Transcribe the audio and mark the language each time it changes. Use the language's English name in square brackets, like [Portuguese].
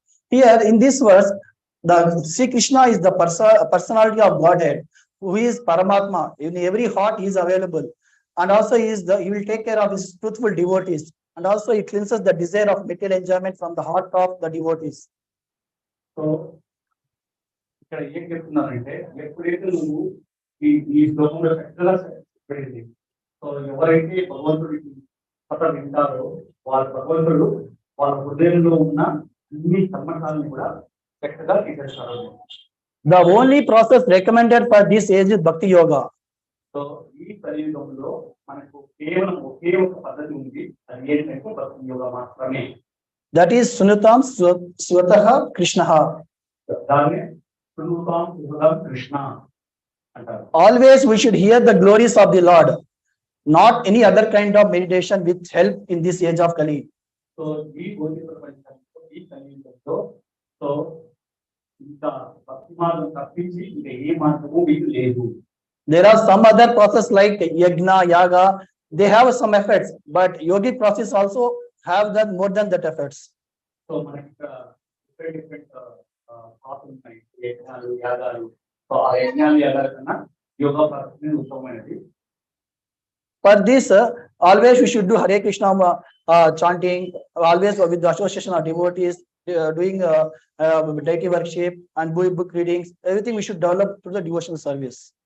[English] Here in this verse, the Sri Krishna is the personality of Godhead, who is Paramatma. In every heart he is available, and also he will take care of his truthful devotees, and also it cleanses the desire of material enjoyment from the heart of the devotees. [Telugu] So ఇక్కడ ఏం చెప్తున్నారంటే ఎప్పుడైతే నువ్వు ఈ శ్లోకంలో చక్కగా చెప్పేది, so ఎవరైతే భగవంతుడికి కథ వింటారో వాళ్ళ భగవంతుడు వాళ్ళ హృదయంలో ఉన్న అన్ని కర్మకాలను కూడా చక్కగా తీసేస్తారు. [English] The only process recommended for this age is Bhakti Yoga. [Telugu] So ఈ కలియుగంలో మనకు కేవలం ఒకే ఒక పద్ధతి ఉంది, అది ఏంటంటే భక్తి యోగా మాత్రమే. [English] That is Sunutam Swataha Krishna. [Telugu] దాన్ని సునుతాం సునుతాం కృష్ణ అంటారు. [English] Always we should hear the glories of the Lord, not any other kind of meditation which help in this age of Kali. [Telugu] So ఈ భౌతిక ప్రపంచంలో ఈ కలియుగంలో సో ఇంకా భక్తి మార్గం తప్పించి ఇంకా ఏ మార్గము మీకు లేదు. [English] There are some other process like yajna, yaga. They have some effects, but yogic process also have that more than that effects. [Telugu] So మనకి డిఫరెంట్ పాత్రలు ఉన్నాయి, యజ్ఞాలు యాగాలు. సో ఆ యజ్ఞాలు యాగాల కన్నా యోగా పద్ధతి ఉత్తమమైనది. [English] For this, always we should do Hare Krishna chanting, always with the association of devotees, doing deity worship and book readings. Everything we should develop through the devotional service.